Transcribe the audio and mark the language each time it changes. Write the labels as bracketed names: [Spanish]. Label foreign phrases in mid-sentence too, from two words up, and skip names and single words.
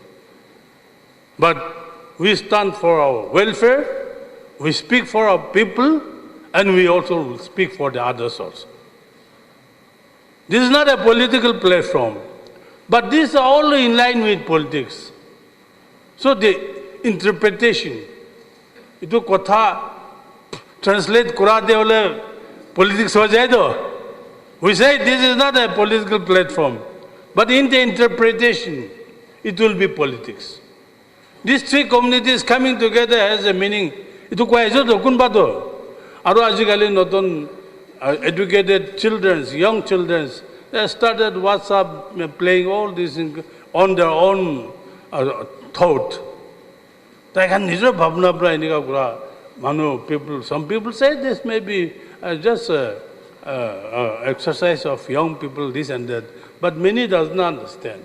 [English] But we stand for our welfare, we speak for our people, and we also will speak for the others also. This is not a political platform, but these are all in line with politics. So the interpretation, [Naga Pidgin] itu kotha translate kura de ole politics ho jaye do. [English] We say this is not a political platform, but in the interpretation, it will be politics. These three communities coming together has a meaning. [Naga Pidgin] Itu kwa ejo do kun bato. Aro ajikali noton [English] educated children, young children, they started WhatsApp playing all these on their own thought. Some people say this may be just exercise of young people, this and that, but many does not understand.